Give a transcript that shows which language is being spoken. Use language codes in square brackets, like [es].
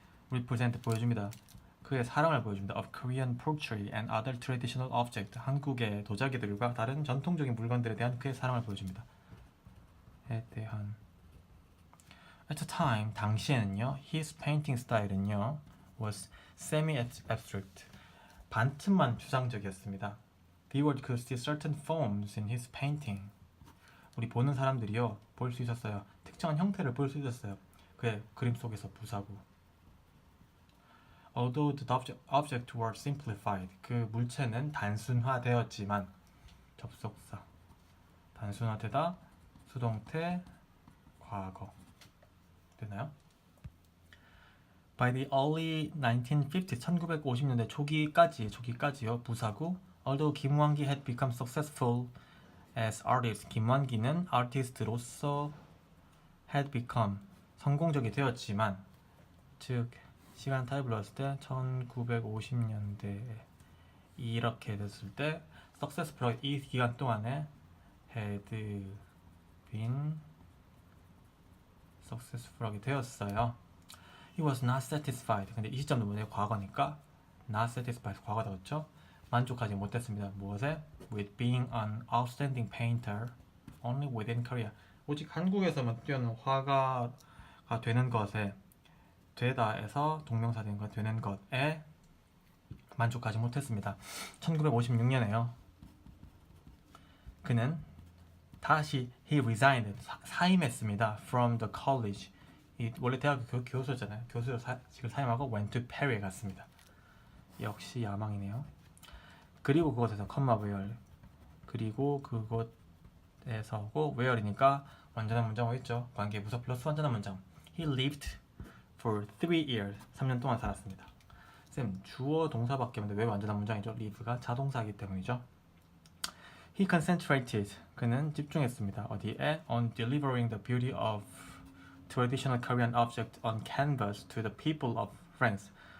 [ko] represent 보여줍니다. 그의 사랑을 보여줍니다. [en] of Korean pottery and other traditional objects. [ko] 한국의 도자기들과 다른 전통적인 물건들에 대한 그의 사랑을 보여줍니다. 에 대한 [en] At the time, [ko] 당시에는요, [en] his painting style은요 was semi-abstract. [ko] 반쯤만 주상적이었습니다. [en] Viewer could see certain forms in his painting. [ko] 우리 보는 사람들이요 볼 수 있었어요. 특정한 형태를 볼 수 있었어요. 그의 그림 속에서 부사구. [en] Although the object were simplified. [ko] 그 물체는 단순화되었지만 접속사 단순화되다 수동태 과거 되나요? By the early 1950s 1950년대 초기까지요 부사구 [en] Although 김완기 had become successful as artist [ko] 김완기는 아티스트로서 had become 성공적이 되었지만 즉 시간 타입을 넣었을 때 1950년대에 이렇게 됐을 때 successful 이 기간 동안에 had been successful하게 되었어요. [en] He was not satisfied. [ko] 근데 이 시점도 뭐냐 과거니까 not satisfied 과거다 그렇죠? 만족하지 못했습니다. 무엇에? [en] With being an outstanding painter only within Korea. [ko] 오직 한국에서만 뛰어난 화가가 되는 것에 되다에서 동명사된 것 되는 것에 만족하지 못했습니다. 1956년에요. 그는 다시 [en] he resigned [ko] 사임했습니다. [en] From the college. [ko] 원래 대학교 교수였잖아요. 교수직을 사임하고 [en] went to Paris [ko] 에 갔습니다. 역시 야망이네요. 그리고 그곳에서 컴마 where 그리고 그곳에서고 where이니까 완전한 문장어 있죠. 관계 부사 플러스 완전한 문장. [en] He lived for 3 years. [ko] 3년 동안 살았습니다. 쌤, 주어 동사밖에 없는데 왜 완전한 문장이죠? live가 자동사이기 때문이죠. [en] He concentrated. [ko] 그는 집중했습니다. 어디에? [en] On delivering the beauty of traditional Korean object on canvas to the people of France.